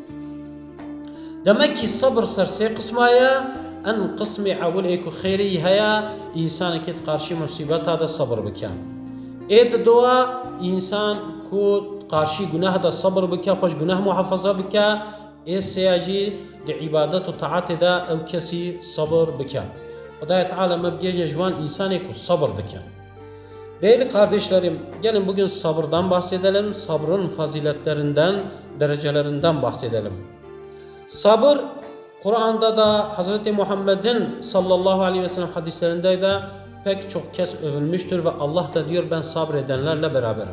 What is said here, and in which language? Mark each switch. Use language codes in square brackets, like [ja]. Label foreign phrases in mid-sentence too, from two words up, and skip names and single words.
[ku] Demek ki sabr ser sê qisma ye, en qismê ewilê ku xêrî heye, însanekê di qarşî musîbeta de sabr bike. Ê didoa însan ku qarşî guneh de sabr bike, xweş guneh muhefaza bike, ê sêya jî di îbadet û taatê de ew kesî sabr bike. Xudaya Teala me bigêje ji wan însanê ku sabr dike. [tr] Değerli kardeşlerim, gelin bugün sabırdan bahsedelim, sabrın faziletlerinden, derecelerinden bahsedelim. Sabır, Kur'an'da da Hazreti Muhammed'in [ar] صلى الله عليه وسلم [tr] hadislerinde de pek çok kez övülmüştür ve Allah da diyor ben sabredenlerle beraberim.